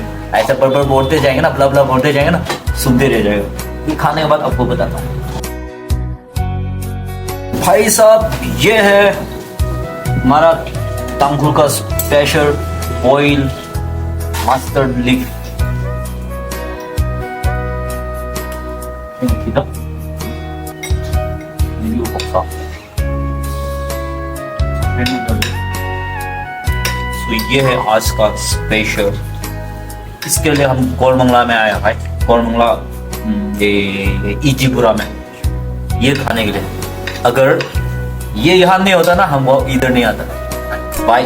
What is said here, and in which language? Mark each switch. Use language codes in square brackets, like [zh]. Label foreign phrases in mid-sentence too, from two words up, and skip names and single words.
[hi] ऐसा पर बोलते जाएंगे ना, ब्ला ब्ला बोलते जाएंगे ना, सुनते रह जाएगा। ये खाने के बाद आपको बताता हूँ भाई साहब। ये है हमारा तांगुर का [en] special oil mustard leaf. kita video boksa [hi] तो ये है आज का स्पेशल। इसके लिए हम कोरमंगला में आया भाई, कोरमंगला ये इजीपुरा में ये खाने के लिए। अगर ये यहाँ नहीं होता ना, हम वो इधर नहीं आता भाई।